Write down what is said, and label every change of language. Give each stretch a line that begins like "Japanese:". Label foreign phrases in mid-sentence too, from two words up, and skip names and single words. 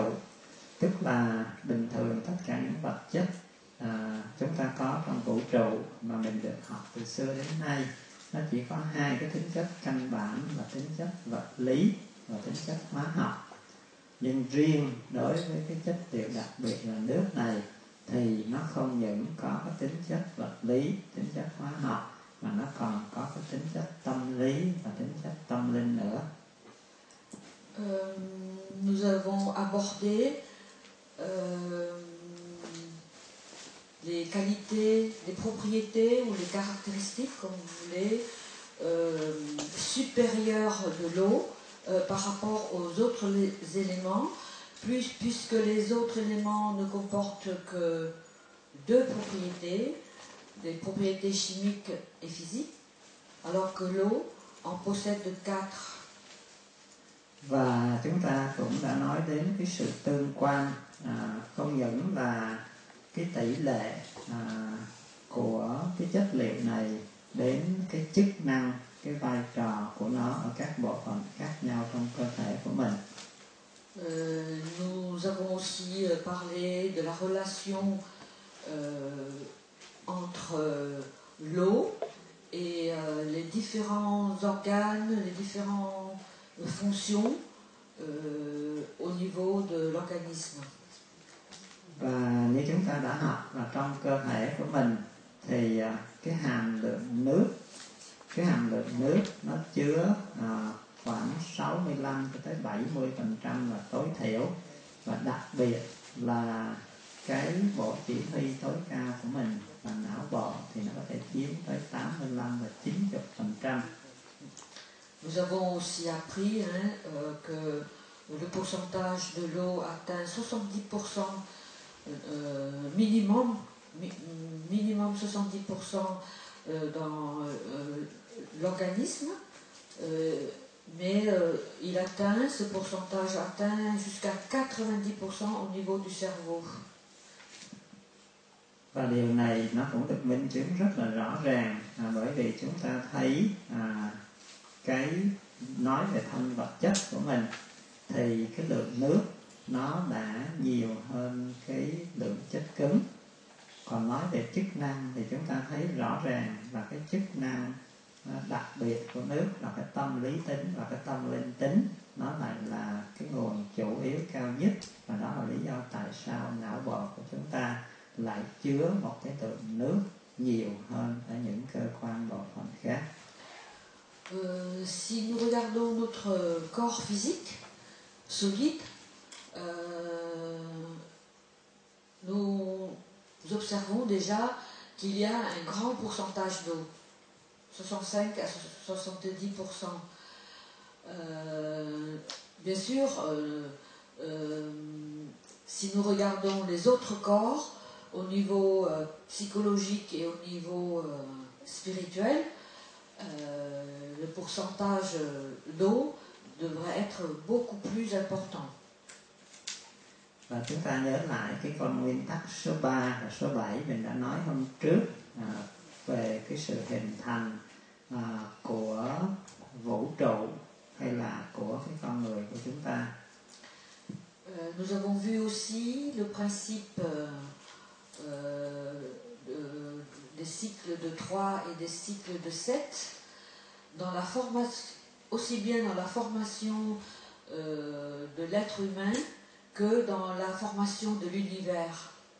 Vietnamese: Tức là bình thường tất cả những vật chất chúng ta có trong vũ trụ mà mình được học từ xưa đến nay, nó chỉ có hai cái tính chất căn bản là tính chất vật lý và tính chất hóa học. Nhưng riêng đối với cái chất liệu đặc biệt là nước này thì nó không những có cái tính chất vật lý, tính chất hóa học, mà nó còn có cái tính chất tâm lý và tính chất tâm linh nữa.
French: Nous avons abordé les qualités, les propriétés ou les caractéristiques, comme vous voulez, supérieures de l'eau par rapport aux autres éléments, puisque les autres éléments ne comportent que deux propriétés, des propriétés chimiques et physiques, alors que l'eau en possède quatre.
Vietnamese: Và chúng ta cũng đã nói đến cái sự tương quan, không những là cái tỷ lệ của cái chất liệu này đến cái chức năng, cái vai trò của nó ở các bộ phận khác nhau trong cơ thể của mình.
French: Nous avons aussi parlé de la relation entre l'eau et les différents organes, les différentes fonctions au niveau de l'organisme.
Vietnamese: Và như chúng ta đã học là trong cơ thể của mình thì cái hàm lượng nước nó chứa khoảng 65 cho tới 70% là tối thiểu, và đặc biệt là cái bộ chỉ huy tối cao của mình là não bộ thì nó có thể chiếm tới 85 và 90%.
French: Nous avons aussi appris que le pourcentage de l'eau atteint 70% minimum 70% dans l'organisme, mais ce pourcentage atteint jusqu'à 90% au niveau du cerveau.
Vietnamese: Và điều này nó cũng được minh chứng rất là rõ ràng bởi vì chúng ta thấy cái nói về thân vật chất của mình thì cái lượng nước nó đã nhiều hơn cái lượng chất cứng. Còn nói về chức năng thì chúng ta thấy rõ ràng là cái chức năng đặc biệt của nước là cái tâm lý tính và cái tâm linh tính, nó lại là cái nguồn chủ yếu cao nhất, và đó là lý do tại sao não bộ của chúng ta lại chứa một cái lượng nước nhiều hơn ở những cơ quan bộ phận khác.
French: Si nous regardons notre corps physique solide, nous observons déjà qu'il y a un grand pourcentage d'eau, 65 à 70%. Bien sûr, si nous regardons les autres corps au niveau psychologique et au niveau spirituel, le pourcentage d'eau devrait être beaucoup plus important.
Vietnamese: Và chúng ta nhớ lại cái con nguyên tắc số 3 và số 7 mình đã nói hôm trước về cái sự hình thành của vũ trụ hay là của cái con người của chúng ta.
French: Nous avons vu aussi le principe des cycles de 3 et des cycles de 7 dans la formation, aussi bien dans la formation de l'être humain que dans la formation de l'univers.